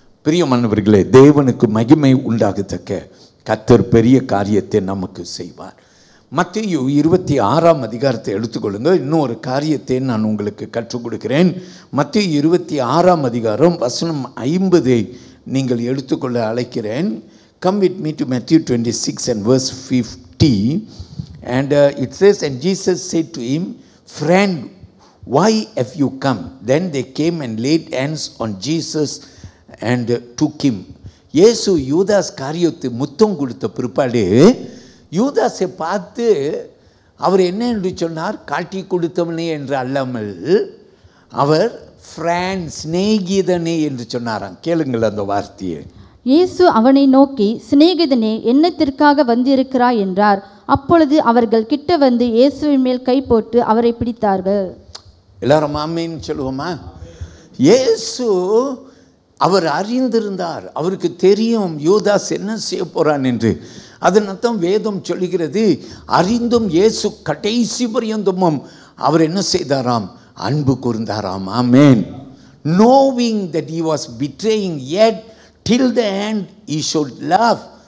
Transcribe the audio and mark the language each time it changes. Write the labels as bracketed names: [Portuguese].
[Tamil] பிரியமானவர்களே, தேவனுக்கு மகிமை உண்டாகத்தக்க கர்த்தர் பெரிய காரியத்தை நமக்கு செய்வார். மத்தேயு 26ஆம் அதிகாரத்தை எடுத்துக்கொள்ளுங்க. இன்னொரு காரியத்தை நான் உங்களுக்கு கற்றுக் கொடுக்கிறேன். மத்தேயு 26ஆம் அதிகாரம் வசனம் 50 நீங்கள் எடுத்துக்கொள்ள அழைக்கிறேன். [English] Come with me to Matthew 26 and verse 50. And it says, and Jesus said to him, friend, why have you come? Then they came and laid hands on Jesus and took him. [Tamil] இயேசு யூதாஸ் காரியத்தை முத்தம் கொடுத்த பிற்பாடு யூதாஸை பார்த்து அவர் என்ன என்று சொன்னார்? காட்டி கொடுத்தவனே என்று அல்லாமல் அவர் ஃப்ரெண்ட், சிநேகிதனே என்று சொன்னாராம். கேளுங்கள் அந்த வார்த்தையை. இயேசு அவனை நோக்கி, சிநேகிதனே, என்னத்திற்காக வந்திருக்கிறாய் என்றார். அப்பொழுது அவர்கள் கிட்ட வந்து இயேசுவின் மேல் கை போட்டு அவரை பிடித்தார்கள். எல்லாரும் ஆமேன்னு சொல்லுவோமா? இயேசு அவர் அறிந்திருந்தார். அவருக்கு தெரியும் யூதாஸ் என்ன செய்ய போறான் என்று. அதனால்தான் வேதம் சொல்லுகிறது, அறிந்தும் இயேசு கடைசி பரியந்தமும் அவர் என்ன செய்தாராம்? அன்பு கூர்ந்தாராம். ஆமென். [English] Knowing that he was betraying, yet till the end he showed love.